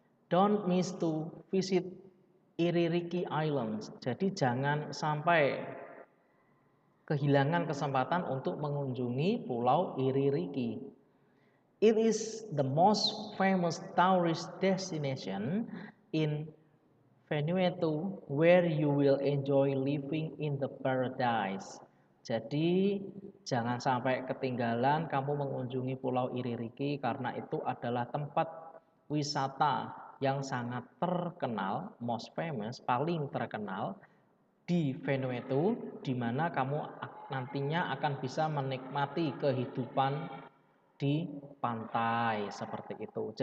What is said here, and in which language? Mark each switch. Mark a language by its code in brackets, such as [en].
[en] Don't miss to visit Iririki Islands. [id] Jadi jangan sampai kehilangan kesempatan untuk mengunjungi Pulau Iririki. [en] It is the most famous tourist destination in Vanuatu where you will enjoy living in the paradise. [id] Jadi jangan sampai ketinggalan kamu mengunjungi Pulau Iririki karena itu adalah tempat wisata yang sangat terkenal, [en] most famous, [id] paling terkenal di Vanuatu, di mana kamu nantinya akan bisa menikmati kehidupan di pantai seperti itu.